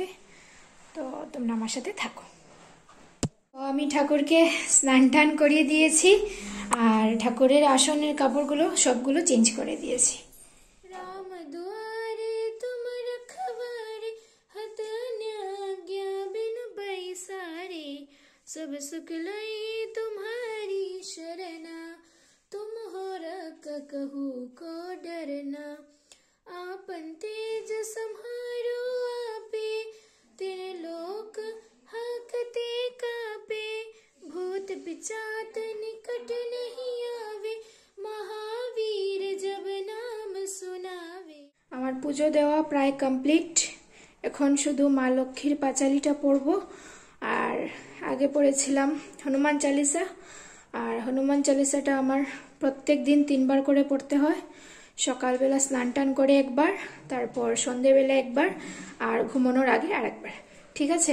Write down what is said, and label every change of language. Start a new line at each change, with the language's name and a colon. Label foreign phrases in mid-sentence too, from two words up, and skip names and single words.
Bangla: তো তোমরা আমার সাথে থাকো। তো আমি ঠাকুরকে স্নান টান করিয়ে দিয়েছি, আর ঠাকুরের আসনের কাপড়গুলো সবগুলো চেঞ্জ করে দিয়েছি।
Awadhi: राम दुआरे तुम रखवारे होत आज्ञा बिन बैसारे सब सुख लई तुम्हारी शरणा तुम हो रख कहू को डरना आपन तेज सम्हारो आपे तेरे लोक हाकते कापे भूत पिचात निकट नहीं आवे महावीर जब नाम सुनावे।
Bangla: আমার পুজো দেওয়া প্রায় কমপ্লিট, এখন শুধু মা লক্ষ্মীর পাঁচালিটা পড়বো। আর আগে পড়েছিলাম হনুমান চালিসা, আর হনুমান চালিসাটা আমার প্রত্যেক দিন 3বার করে পড়তে হয়। সকালবেলা স্নান টান করে একবার, তারপর সন্ধেবেলা একবার, আর ঘুমানোর আগে আরেকবার, ঠিক আছে?